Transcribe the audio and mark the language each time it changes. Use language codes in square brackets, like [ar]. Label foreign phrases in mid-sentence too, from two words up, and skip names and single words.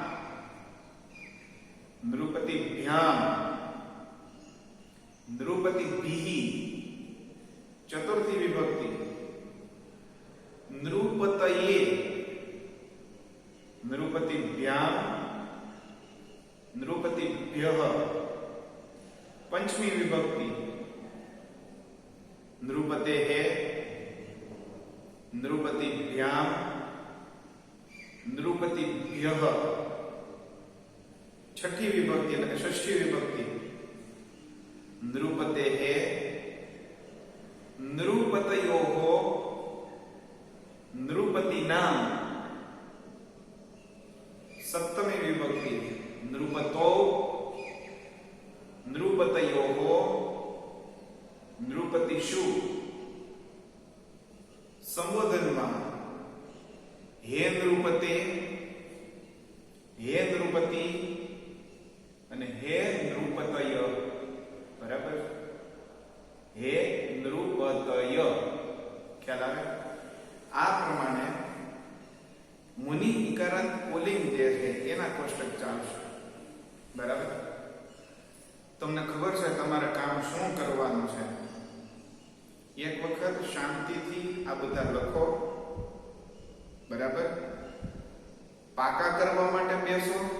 [sa] નૃપતિભ્યામ નૃપતિભિઃ ચતુર્થી વિભક્તિ નૃપતયે નૃપતિભ્યામ નૃપતિભ્યઃ पंचमी विभक्ति नृपतेः नृपतिभ्याम नृपतिभ्यः छठी विभक्ति [gu] એટલે કે [sa] ષષ્ઠી વિભક્તિ नृपतेः नृपतयोः नृपतिनाम सप्तमी विभक्ति नृपतो नृपतयोः नृपतिषु संबोधનમાં હે નૃપતે હે નૃપતિ અને હે નૃપતય બરાબર હે [gu] નૃપતય ખ્યાલ આવે આ પ્રમાણે મુનિ ઇકારાંત પુલ્લિંગ જે છે એના કોષ્ટક ચાલશે બરાબર તમને ખબર છે તમારે કામ શું કરવાનું છે એક વખત શાંતિથી આ બધા લખો બરાબર પાકા કરવા માટે બેસો